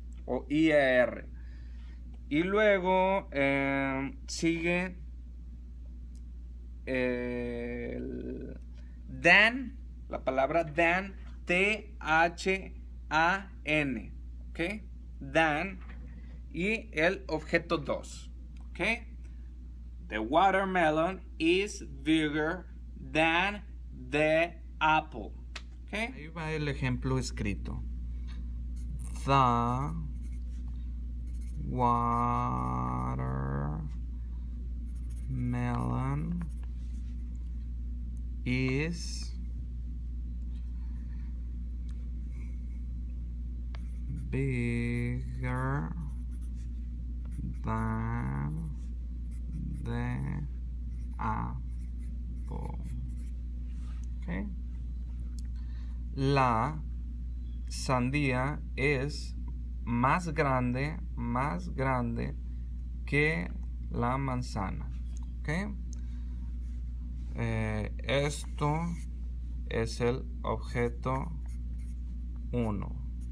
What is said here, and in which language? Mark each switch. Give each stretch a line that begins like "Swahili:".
Spanish: O IER. Y luego sigue than, la palabra than, T-H-A-N, ¿ok? Than, y el objeto 2, ¿ok?
English: The watermelon is bigger than the apple, ¿ok?
Spanish: Ahí va el ejemplo escrito.
English: The watermelon is bigger than the apple. Okay.
Spanish: La sandía es más grande que la manzana. ¿Okay? Esto es el objeto 1.